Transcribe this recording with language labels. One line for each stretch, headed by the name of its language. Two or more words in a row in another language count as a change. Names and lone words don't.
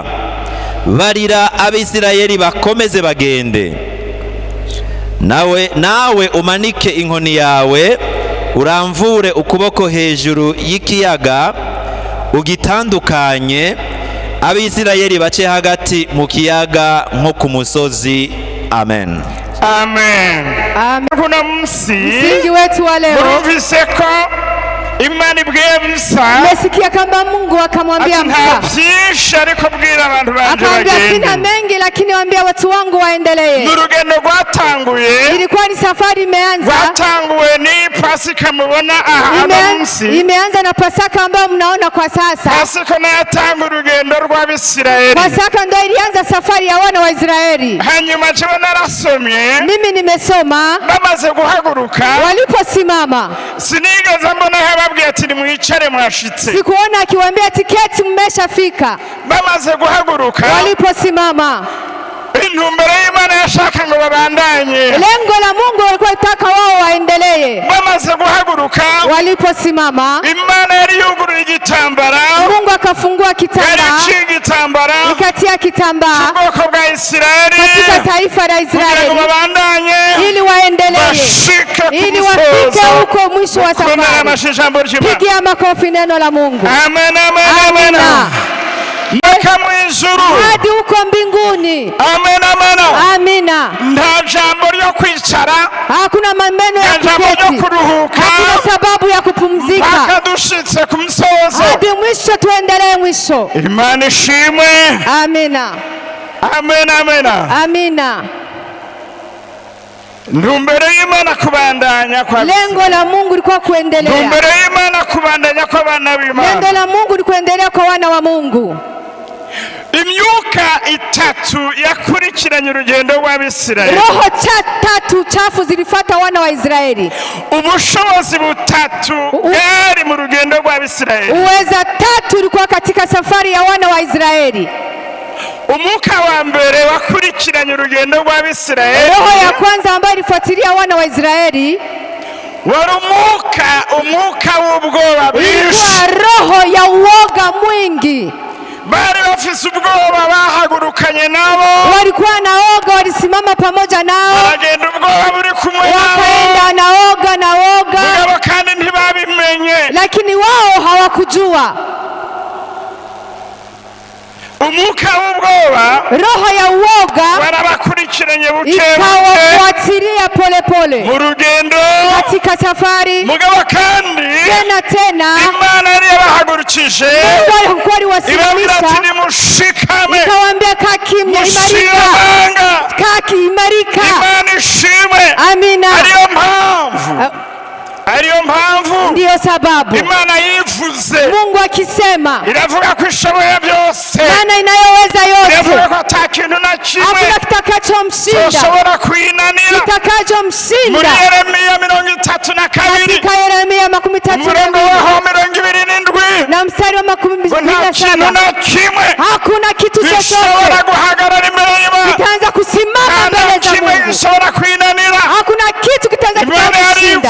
Rundi: Barira Abisirayeli bakomeze bagende. Nawe umanike inkoni yawe, uramvure ukuboko hejuru y'ikiyaga, ugitandukanye, Abisirayeli bace hagati mu kiyaga nko ku musozi. Amen.
Swahili: Amen. Kuna msingi wetu wa leo.
Rundi: Murumvise ko Imana ibwiye Musa,
Swahili: umesikia kama Mungu akamwambia Musa, akamwambia sina mengi lakini waambia watu wangu waendelee.
Rundi: N'urugendo rwatanguye,
Swahili: ilikuwa ni safari imeanza.
Rundi: Rwatanguye ni Pasika mubona aha munsi.
Swahili: Imeanza na Pasaka ambayo mnaona kwa sasa.
Rundi: Pasika na yatanga urugendo rw'Abisirayeli.
Swahili: Pasaka ndio ilianza safari ya wana wa Israeli.
Rundi: Hanyuma je narasomye,
Swahili: mimi nimesoma,
Rundi: bamaze guhaguruka,
Swahili: waliposimama
Rundi: sinigeze mbona ati mwicare mwashitse.
Swahili: Sikuona akiwaambia ati keti mmeshafika.
Rundi: Bamaze guhaguruka,
Swahili: waliposimama,
Rundi: intumbero y'Imana yashaka ngo babandanye.
Swahili: Lengo la Mungu walikuwa nataka wao waendelee.
Rundi: Bamaze guhaguruka,
Swahili: waliposimama,
Rundi: Imana yari yuguruye igitambara.
Swahili: Mungu akafungua kitambara, ikatia kitambaa
Rundi: ubwoko bwa Israeli
Swahili: katika taifa la Israeli ili waendelee, ili wafike huko mwisho wa safari. Pigia makofi neno la Mungu.
Rundi: Amen, amen, amen. Mpaka mw'ijuru,
Swahili: hadi huko mbinguni. Amen, amen. Amina.
Rundi: Nta jambo ryo kwicara,
Swahili: hakuna maneno ya kuketi, hakuna sababu ya kupumzika.
Rundi: Mpaka dushitse ku musozo,
Swahili: hadi mwisho, tuendelee mwisho.
Rundi: Imana ishimwe.
Swahili: Amina. Amen, amen. Amina.
Rundi: Ntumbero y'Imana kubandanya kwa
Swahili: lengo la Mungu lilikuwa kuendelea.
Rundi: Ntumbero y'Imana kubandanya kwa bana b'Imana.
Swahili: Lengo la Mungu ni kuendelea kwa wana wa Mungu.
Rundi: Imyuka itatu yakurikiranye urugendo rw'Abisirayeli.
Swahili: Roho tatu chafu zilifuata wana wa Israeli.
Rundi: Ubushobozi butatu bwari mu rugendo rw'Abisirayeli.
Swahili: Uweza tatu ulikuwa katika safari ya wana wa Israeli.
Rundi: Umwuka wa mbere wakurikiranye urugendo rw'Abisirayeli.
Swahili: Roho ya kwanza ambayo ilifuatilia wana wa Israeli
Rundi: wari umwuka w'ubwoba bwinshi.
Swahili: Roho ya uoga mwingi.
Rundi: Bari bafise ubwoba, bahagurukanye nabo,
Swahili: walikuwa na oga, walisimama pamoja nao,
Rundi: baragenda ubwoba buri kumwe nabo,
Swahili: wakaenda na oga
Rundi: mugabo kandi ntibabimenye,
Swahili: lakini wao hawakujua.
Rundi: Umwuka w'ubwoba,
Swahili: roho ya uoga,
Rundi: warabakurikiranye buke
Swahili: ikawafuatilia polepole
Rundi: mu rugendo,
Swahili: katika safari.
Rundi: Mugabo kandi
Swahili: tena
Rundi: Imana yari yabahagurukije,
Swahili: Mungu alikuwa aliwasimamisha, ikawaambia kaa kimya, imarika, kaa imarika.
Rundi: Imana ishimwe.
Swahili: Amina.
Rundi: Ariyo mpamvu
Swahili: ndiyo sababu
Rundi: Imana yivuze,
Swahili: Mungu akisema
Rundi: iravuga ko ishoboye byose,
Swahili: Maana inayoweza yote,
Rundi: iravuga ko atakintu na kimwe
Swahili: hakuna kitakachomshinda,
Rundi: ushobora kuinanira,
Swahili: kitakachomshinda.
Rundi: Muri Yeremia 32
Swahili: katika Yeremia 32 27 mstari wa 27, hakuna kitu chochote kitaanza kusimama mbele za Mungu, hakuna kitu kitaanza kushinda.